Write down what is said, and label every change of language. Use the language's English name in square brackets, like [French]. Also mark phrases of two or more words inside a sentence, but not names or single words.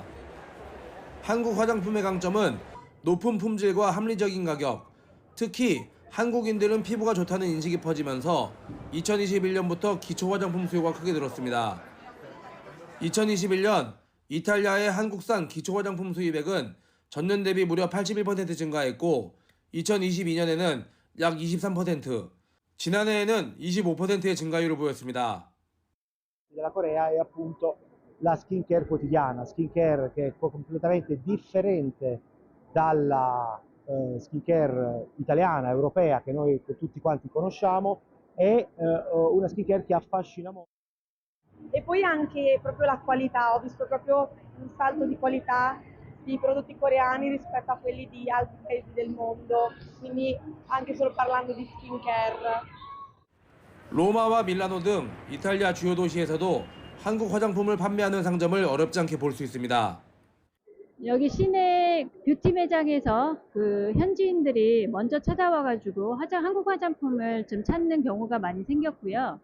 [Korean] 한국 화장품의 강점은 높은 품질과 합리적인 가격, 특히 한국인들은 피부가 좋다는 인식이 퍼지면서 2021년부터 기초 화장품 수요가 크게 늘었습니다. 2021년 이탈리아의 한국산 기초 화장품 수입액은 전년 대비 무려 81% 증가했고 2022년에는 약 23%, 지난해에는 25%의 증가율을 보였습니다. [Italian] della Corea è appunto la skincare quotidiana, skincare che è completamente differente dalla skincare italiana, europea che noi tutti quanti conosciamo, è una skincare che affascina molto. E poi anche proprio la qualità, ho visto proprio un salto di qualità di prodotti coreani rispetto a quelli di altri paesi del mondo, quindi anche solo parlando di skincare. [Korean] 로마와 밀라노 등 이탈리아 주요 도시에서도 한국 화장품을 판매하는 상점을 어렵지 않게 볼 수 있습니다. 여기 시내 뷰티 매장에서 그 현지인들이 먼저 찾아와가지고 한국 화장품을 좀 찾는 경우가 많이 생겼고요.